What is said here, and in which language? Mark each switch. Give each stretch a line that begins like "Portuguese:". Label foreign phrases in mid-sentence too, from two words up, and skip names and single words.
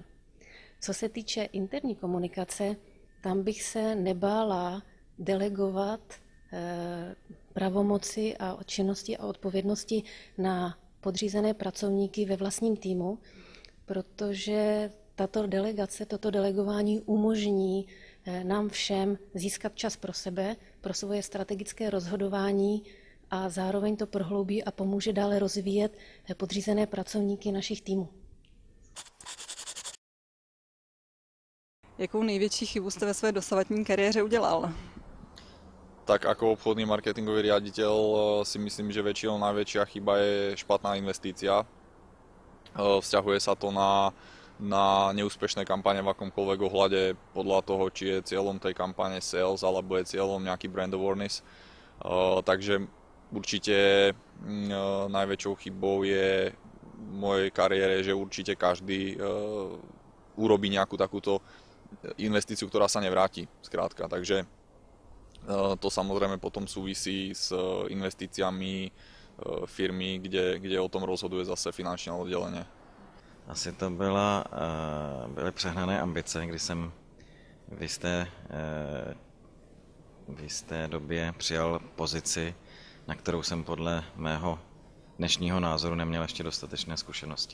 Czech: Co se týče interní komunikace, tam bych se nebála delegovat pravomoci a činnosti a odpovědnosti na podřízené pracovníky ve vlastním týmu, protože tato delegace, toto delegování umožní nám všem získat čas pro sebe, pro svoje strategické rozhodování a zároveň to prohloubí a pomůže dále rozvíjet podřízené pracovníky našich týmů. Jakou největší chybu jste ve své dosavadní kariéře udělal?
Slovak: Tak ako obchodný marketingový riaditeľ si myslím, že väčšinou najväčšia chyba je špatná investícia. Vzťahuje sa to na neúspešné kampane v akomkoľvek ohľade podľa toho, či je cieľom tej kampane sales alebo je cieľom nejaký
English: brand awareness.
Slovak: Takže určite najväčšou chybou je v mojej kariére, že určite každý urobí nejakú takúto investíciu, ktorá sa nevráti, skrátka. Takže to samozrejme potom súvisí s investíciami firmy, kde o tom rozhoduje zase finančné oddělení.
Czech: Asi to byly přehnané ambice, kdy jsem v jisté době přijal pozici, na kterou jsem podle mého dnešního názoru neměl ještě dostatečné zkušenosti.